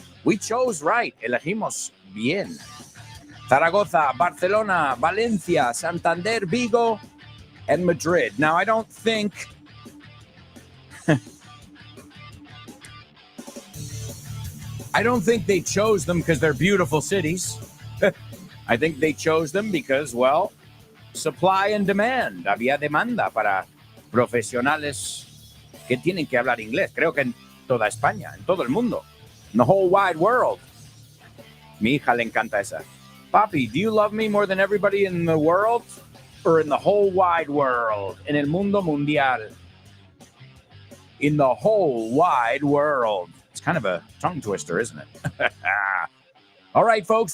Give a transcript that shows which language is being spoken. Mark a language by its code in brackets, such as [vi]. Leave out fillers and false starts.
[en] We chose right. [es] Elegimos bien. [en] Zaragoza, Barcelona, Valencia, Santander, Vigo, and Madrid. Now, I don't think... I don't think they chose them because they're beautiful cities. I think they chose them because, well, supply and demand. [es] Había demanda para profesionales que tienen que hablar inglés. Creo que en toda España, en todo el mundo, [en] in the whole wide world. [es] Mi hija le encanta esa. [en] Papi, do you love me more than everybody in the world or in the whole wide world? [es] En el mundo mundial. [en] In the whole wide world. It's kind of a tongue twister, isn't it? All right, folks.